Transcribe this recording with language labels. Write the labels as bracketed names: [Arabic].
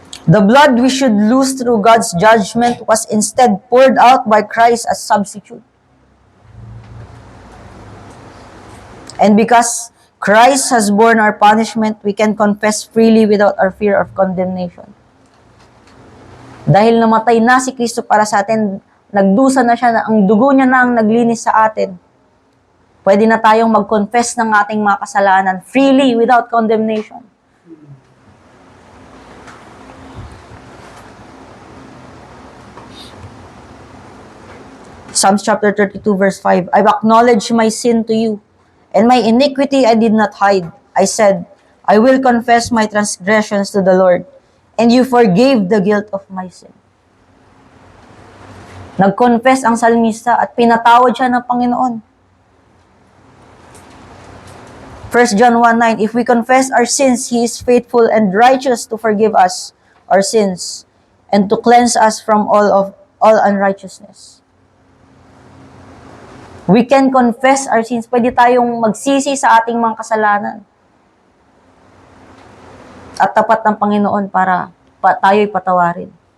[English] The blood we should lose through God's judgment was instead poured out by Christ as substitute. And because Christ has borne our punishment, we can confess freely without our fear of condemnation. [Filipino] Dahil namatay na si Kristo para sa atin, nagdusa na siya, ang dugo niya na ang naglinis sa atin, pwede na tayong mag-confess ng ating mga kasalanan [English] freely without condemnation. Psalms chapter 32 verse 5, I've acknowledged my sin to you, and my iniquity I did not hide. I said, I will confess my transgressions to the Lord, and you forgave the guilt of my sin. [Filipino] Nag-confess ang salmista at pinatawad siya ng Panginoon. [English] 1 John 1:9, if we confess our sins, He is faithful and righteous to forgive us our sins and to cleanse us from all unrighteousness. We can confess our sins. [Filipino] Pwede tayong magsisi sa ating mga kasalanan. At tapat ng Panginoon para tayo'y patawarin.